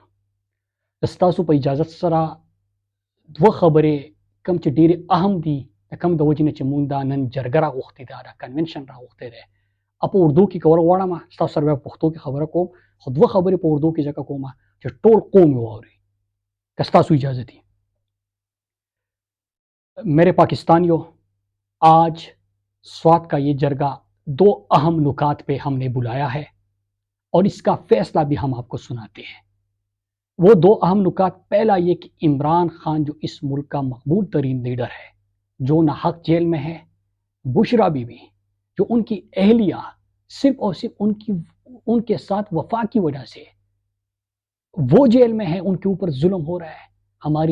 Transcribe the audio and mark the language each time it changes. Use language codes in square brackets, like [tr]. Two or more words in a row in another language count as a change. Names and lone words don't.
[ps] ستاسو په اجازت سره دوه خبرې کوم چې ډېرې اهم دي د کوم د وجې نه چې مونږ دا نن جرګه راغوښتې ده، دا کنونشن راغوښتی دی، په اردو کې کول غواړم. ستاسو سره بیا په پښتو کې خبره کوم، خو دوه خبرې په اردو کې ځکه کوم چې ټول قوم یې واوري که ستاسو اجازه دي. [ur] میرے پاکستانیوں، آج سوات کا یہ جرگہ 2 اہم نکات پہ ہم نے بلایا ہے اور اس کا فیصلہ بھی ہم آپ کو سناتے ہیں. وہ 2 اہم نکات، پہلا یہ کہ عمران خان جو اس ملک کا مقبول ترین لیڈر ہے، جو ناحق جیل میں ہے، بشرا بی بی جو ان کی اہلیہ صرف اور صرف ان کے ساتھ وفا کی وجہ سے وہ جیل میں ہے، ان کے اوپر ظلم ہو رہا ہے.